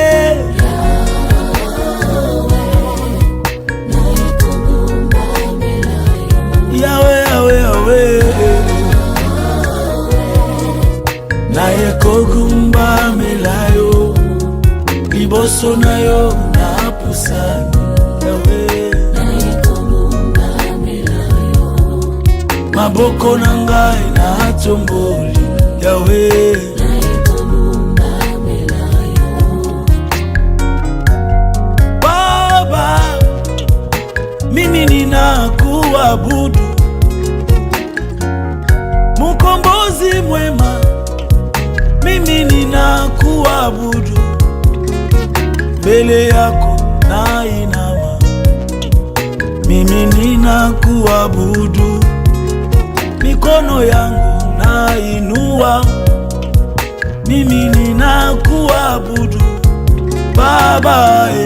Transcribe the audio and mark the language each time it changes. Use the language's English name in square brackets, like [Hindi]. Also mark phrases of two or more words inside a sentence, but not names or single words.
[Lingala] Yawe Yawe Yawe naye kogumbamela yo liboso na yo na pusani maboko na ngai na tomboli Yawe [Swahili] Baba mimi ninakuabudu Mkombozi mwema mimi ninakuabudu mbele yako na inama mimi ninakuabudu mikono yangu na inua mimi ninakuabudu Baba